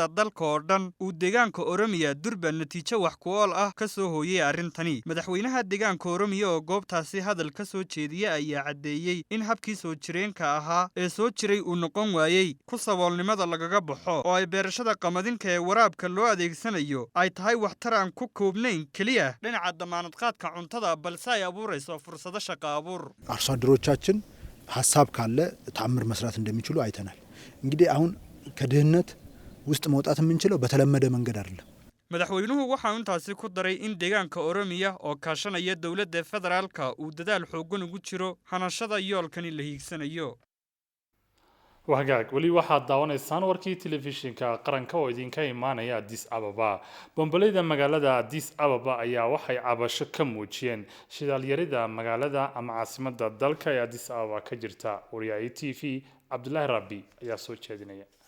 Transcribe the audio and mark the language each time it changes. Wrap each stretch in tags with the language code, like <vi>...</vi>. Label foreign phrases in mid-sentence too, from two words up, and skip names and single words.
<so>dalka oo dhan uu deegaanka Oromiya durba natiijo wax ku ool ah ka soo hooyay arintani madaxweynaha deegaanka Oromiya oo goobtaasi hadal ka soo jeediyay ayaa cadeeyay in habkii soo jireenka ahaa ee soo jiray uu noqon waayay ku saboolnimada lagaga baxo oo ay beerashada qamadinka ee waraabka loo adeegsanayo ay tahay waxtar aan ku koobnayn kaliya dhinaca damaanadqaadka cuntada balse ay abuurayso fursado shaqo abuur</so> <am>አርሶ አደሮቻችን ሐሳብ ካለ ተአምር መስራት እንደሚችሉ አይተናል እንግዲህ አሁን ከድህነት ውስጥ መውጣት የምንችለው በተለመደ መንገድ አይደለም</am> <so>madaxweynuhu waxa uu intaasi ku daray in deegaanka Oromiya oo kaashanaya dawladda federaalka uu dadaal xooggan ugu jiro hanashada yoolkani la hiigsanayo wahagaag wali waxaad daawanaysaan warkii telefishinka qaranka oo idinka imaanaya Addis Ababa bombaleyda magaalada Addis Ababa ayaa waxay cabasho ka muujiyeen shidaal yarida magaalada ama caasimadda dalka ee Addis Ababa ka jirta wariyaha ETV Cabdullaahi Rabbi ayaa soo jeedinaya</so>